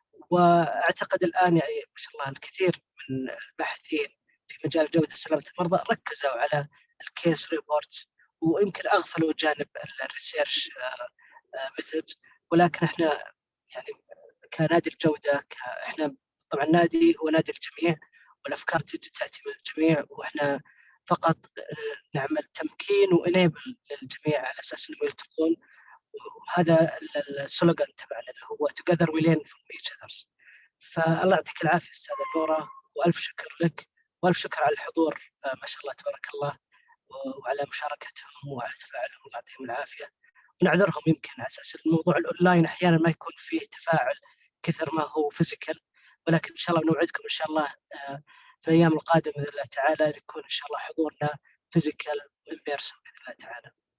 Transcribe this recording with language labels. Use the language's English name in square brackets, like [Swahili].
[Arabic] وأعتقد الآن يعني ما شاء الله الكثير من الباحثين في مجال جودة سلامة المرضى ركزوا على الكيس ريبورتس، ويمكن أغفلوا جانب الريسيرش ميثود. ولكن احنا يعني كنادي الجودة احنا طبعا نادي هو نادي الجميع، والأفكار تأتي من الجميع، وإحنا فقط نعمل تمكين وإنيبل للجميع على أساس إنهم يلتقون. وهذا السلوغان تبعنا اللي هو [English] together we learn from each others. [Arabic] فالله يعطيك العافية أستاذة نورة، وألف شكر لك، وألف شكر على الحضور ما شاء الله تبارك الله، وعلى مشاركتهم وعلى تفاعلهم. الله يعطيهم العافية، ونعذرهم يمكن على أساس الموضوع الأونلاين أحيانا ما يكون فيه تفاعل كثر ما هو فيزيكال، ولكن إن شاء الله نوعدكم إن شاء الله في الأيام القادمة بإذن الله تعالى يكون إن شاء الله حضورنا فيزيكال وإن بيرسون بإذن الله تعالى.